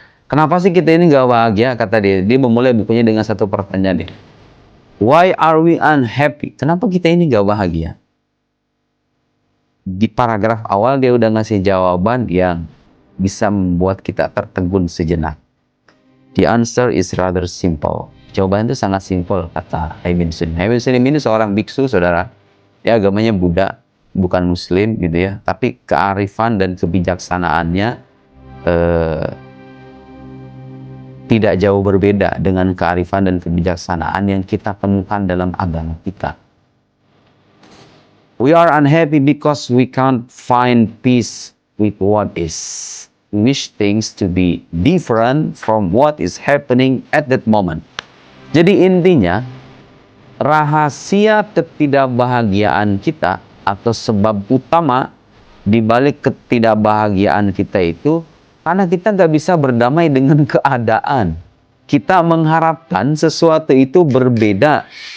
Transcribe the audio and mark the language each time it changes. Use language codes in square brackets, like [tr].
[id] Kenapa sih kita ini gak bahagia? Kata dia. Dia memulai bukunya dengan satu pertanyaan. [en] Why are we unhappy? [id] Kenapa kita ini gak bahagia? Di paragraf awal dia udah ngasih jawaban yang bisa membuat kita tertegun sejenak. [en] The answer is rather simple. [id] Jawaban itu sangat simpel, kata Haimin Sunim. Haimin Sunim ini seorang biksu, saudara. Dia agamanya Buddha, bukan Muslim gitu ya. Tapi kearifan dan kebijaksanaannya tidak jauh berbeda dengan kearifan dan kebijaksanaan yang kita temukan dalam agama kita. [en] We are unhappy because we can't find peace with what is. We wish things to be different from what is happening at that moment. [id] Jadi intinya, rahasia ketidakbahagiaan kita atau sebab utama di balik ketidakbahagiaan kita itu karena kita nggak bisa berdamai dengan keadaan. Kita mengharapkan sesuatu itu berbeda.